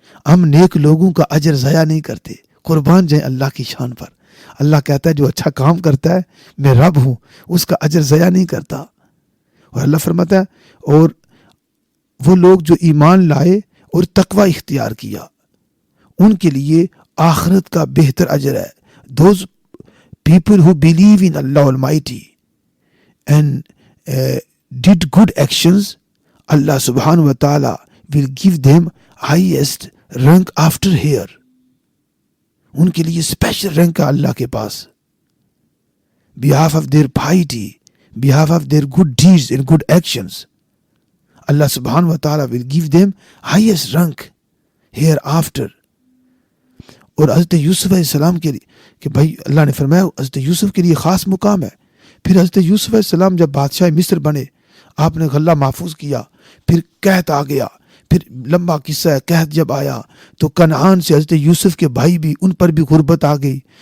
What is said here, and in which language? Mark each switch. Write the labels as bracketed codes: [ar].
[ur] ہم نیک لوگوں کا اجر ضائع نہیں کرتے. قربان جائیں اللہ کی شان پر. اللہ کہتا ہے جو اچھا کام کرتا ہے میں رب ہوں، اس کا اجر ضائع نہیں کرتا. اور اللہ فرماتا ہے اور وہ لوگ جو ایمان لائے اور تقوی اختیار کیا ان کے لیے آخرت کا بہتر اجر ہے. [en] Those people who believe in Allah Almighty and did good actions, Allah subhanahu wa ta'ala will give them highest rank after here. [ur] ان کے لیے اسپیشل رینک ہے اللہ کے پاس. [en] behalf of their piety, behalf of their good deeds and good actions, Allah subhanahu wa ta'ala will give them highest rank hereafter. [ur] اور حضرت یوسف علیہ السلام کے لیے کہ بھائی اللہ نے فرمایا حضرت یوسف کے لیے خاص مقام ہے. پھر حضرت یوسف علیہ السلام جب بادشاہ مصر بنے، آپ نے غلہ محفوظ کیا، پھر قحط آ گیا، پھر لمبا قصہ ہے. قحط جب آیا تو کنعان سے حضرت یوسف کے بھائی بھی، ان پر بھی غربت آ گئی.